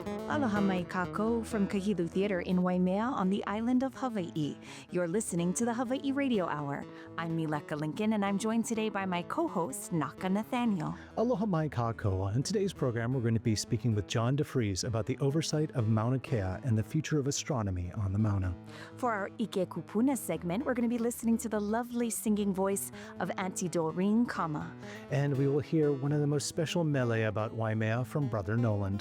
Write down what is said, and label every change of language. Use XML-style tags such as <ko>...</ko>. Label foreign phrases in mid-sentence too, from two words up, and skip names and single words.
<haw>Aloha mai kākou</haw> <en>from Kahilu Theater in Waimea on the island of Hawaiʻi. You're listening to the Hawaiʻi Radio Hour. I'm Mileka Lincoln, and I'm joined today by my co-host, Naka Nathaniel.</en> <haw>Aloha mai kākou.</haw> <en>On today's program, we're going to be speaking with John DeFries about the oversight of Mauna Kea and the future of astronomy on the Mauna. For our</en> <haw>ʻike kūpuna</haw> <en>segment, we're going to be listening to the lovely singing voice of Aunty Doreen Kama. And we will hear one of the most special mele about Waimea from Brother Noland.</en>